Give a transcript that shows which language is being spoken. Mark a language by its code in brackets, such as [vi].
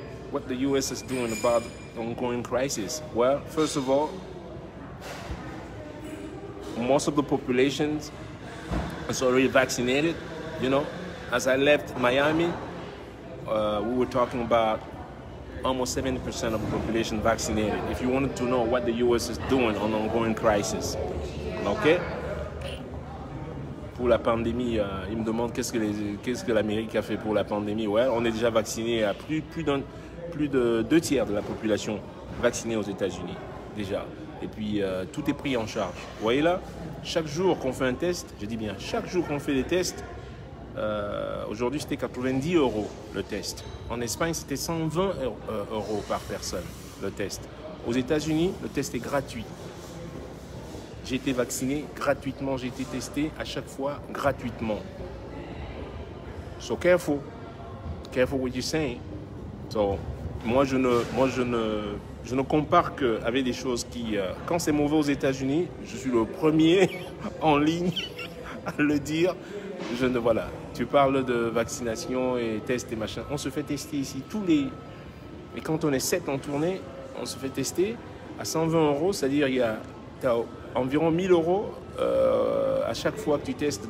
[en] What the US is doing about the ongoing crisis? Well, first of all, most of the population is already vaccinated. You know, as I left Miami, we were talking about almost 70% of the population vaccinated. If you wanted to know what the US is doing on the ongoing crisis, okay? [fr] Pour la pandémie, il me demande qu'est-ce que l'Amérique a fait pour la pandémie. Ouais, on est déjà vacciné à plus de 2 tiers de la population vaccinée aux États-Unis déjà. Et puis tout est pris en charge. Vous voyez là, chaque jour qu'on fait un test, je dis bien, chaque jour qu'on fait des tests, aujourd'hui c'était 90 € le test. En Espagne c'était 120 € par personne le test. Aux États-Unis, le test est gratuit. J'ai été vacciné gratuitement, j'ai été testé à chaque fois gratuitement. [en] So careful what you're saying. [fr] So, moi je ne compare qu'avec des choses qui, quand c'est mauvais aux États-Unis, je suis le premier en ligne à le dire. Voilà, tu parles de vaccination et tests et machin. On se fait tester ici et quand on est 7 en tournée, on se fait tester à 120 €, c'est-à-dire tu as environ 1000 € à chaque fois que tu testes.